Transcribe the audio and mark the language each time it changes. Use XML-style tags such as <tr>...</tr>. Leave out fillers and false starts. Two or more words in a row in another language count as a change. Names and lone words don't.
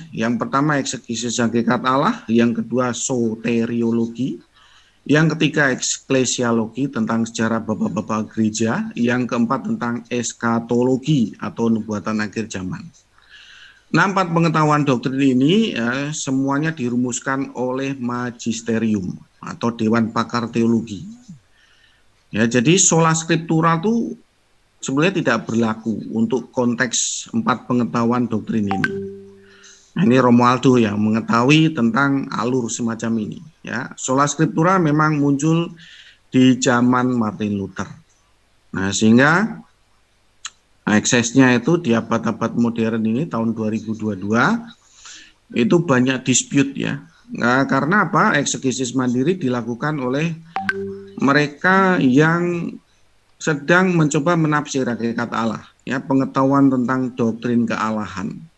<id>Yang pertama eksegesis hakikat Allah, yang kedua soteriologi, yang ketiga eklesiologi tentang sejarah bapak-bapak gereja, yang keempat tentang eskatologi atau nubuatan akhir zaman. Nah, 4 pengetahuan doktrin ini semuanya dirumuskan oleh magisterium atau dewan pakar teologi. Ya, jadi</id> <la>sola scriptura</la> <id>itu sebenarnya tidak berlaku untuk konteks 4 pengetahuan doktrin ini. Nah, ini Romualdo yang mengetahui tentang alur semacam ini. Ya,</id> <la>sola scriptura</la> <id>memang muncul di zaman Martin Luther. Nah, sehingga aksesnya itu di abad-abad modern ini tahun 2022 itu banyak dispute ya. Nah, karena apa? Eksegesis mandiri dilakukan oleh mereka yang sedang mencoba menafsir hakikat Allah, ya, pengetahuan tentang doktrin kealahan.</id>